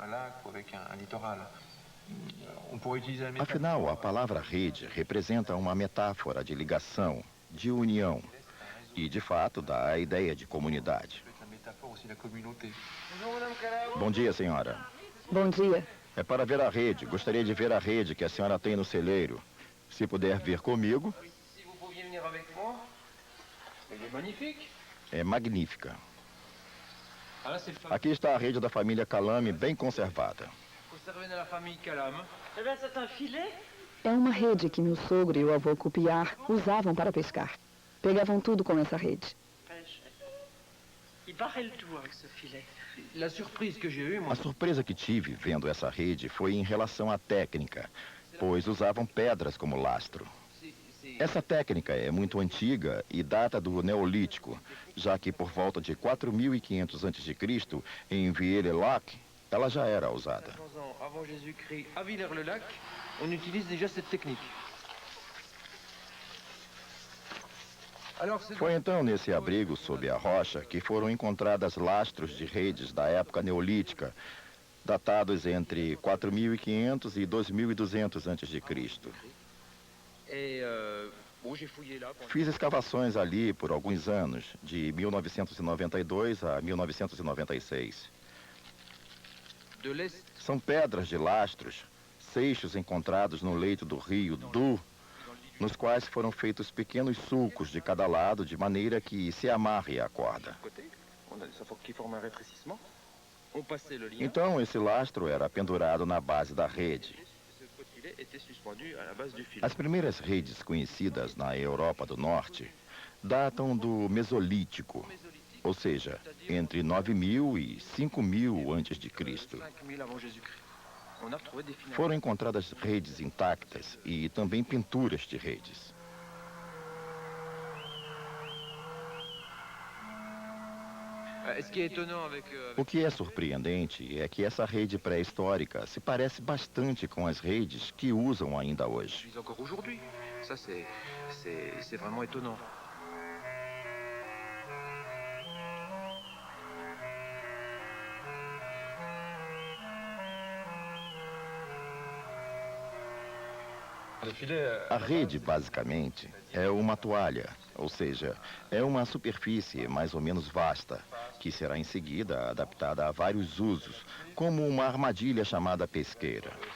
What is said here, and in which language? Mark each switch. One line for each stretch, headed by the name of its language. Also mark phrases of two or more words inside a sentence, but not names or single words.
Portuguese: Afinal, a palavra rede representa uma metáfora de ligação, de união, e de fato dá a ideia de comunidade. Bom dia, senhora. Bom dia. É para ver a rede. Gostaria de ver a rede que a senhora tem no celeiro. Se puder vir comigo.
French: Si vous pouviez venir avec moi, elle est magnifique.
Portuguese: É magnífica.
French: Ah là, c'est le fameux
Portuguese: Aqui está a rede da família Calame, bem conservada.
French: conservé dans la famille Calame. Eh bien, c'est un filet.
Portuguese: É uma rede que meu sogro e o avô Cupiar usavam para pescar. Pegavam tudo com essa rede.
French: Pêche. Il barrait le tout avec ce filet. La surprise que j'ai eue, moi,
Portuguese: A surpresa que tive vendo essa rede foi em relação à técnica, pois usavam pedras como lastro.
French: c'est
Portuguese: Essa técnica é muito antiga e data do Neolítico, já que por volta de 4.500 a.C., em Villers-le-Lac, ela já era usada.
French: 500 ans avant Jésus-Christ, à Villers-le-Lac, on utilise déjà cette technique. Alors, c'est
Portuguese: Foi então nesse abrigo sob a rocha que foram encontradas lastros de redes da época neolítica, datados entre 4.500 e 2.200 a.C.
French: Et bon, j'ai fouillé là.
Portuguese: Fiz escavações ali por alguns anos, de 1992 a 1996.
French: De l'Est,
Portuguese: São pedras de lastros, seixos encontrados no leito do rio Du, nos quais foram feitos pequenos sulcos de cada lado, de maneira que se amarre a corda.
French: côté, on a ça qui forme un rétrécissement. On passait le lien.
Portuguese: Então, esse lastro era pendurado na base da rede.
French: Ce filet était suspendu à la base du filet.
Portuguese: As primeiras redes conhecidas na Europa do Norte datam do Mesolítico, ou seja, entre 9.000 e 5.000 a.C.
French: 5000 avant Jésus-Christ. On a retrouvé des filets.
Portuguese: Foram encontradas redes intactas e também pinturas de redes.
French: Ce qui est étonnant avec
Portuguese: O que é surpreendente é que essa rede pré-histórica se parece bastante com as redes que usam ainda hoje.
French: utilise encore aujourd'hui. Ça, c'est vraiment étonnant.
Portuguese: A rede, basicamente, é uma toalha, ou seja, é uma superfície mais ou menos vasta, que será em seguida adaptada a vários usos, como uma armadilha chamada pesqueira.